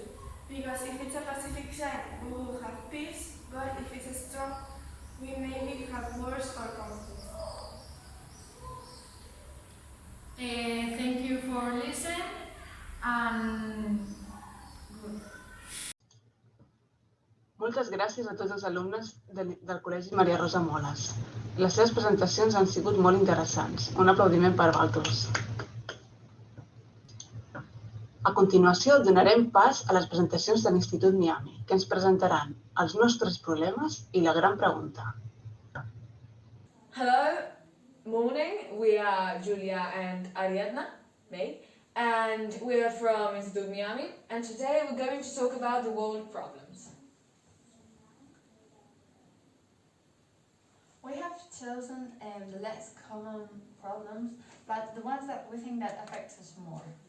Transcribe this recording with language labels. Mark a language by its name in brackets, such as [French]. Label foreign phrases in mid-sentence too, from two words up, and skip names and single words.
[English] Because if it's a Pacific sign, we will have peace, but if it's strong, we maybe have wars or conflict. Thank you for listening and good. [Catalan] Moltes gràcies a tots els alumnes del Col·legi Maria Rosa Moles. Les seves presentacions han sigut molt interessants. Un aplaudiment per vosaltres. A continuació, donarem pas a les presentacions de l'Institut Miami, que ens presentaran els nostres problemes i la gran pregunta. [English] Hello, morning. We are Julia and Ariadna, me, and we are from Institute Miami, and today we're going to talk about the world problems. We have chosen the less common problems, but the ones that we think that affect us more.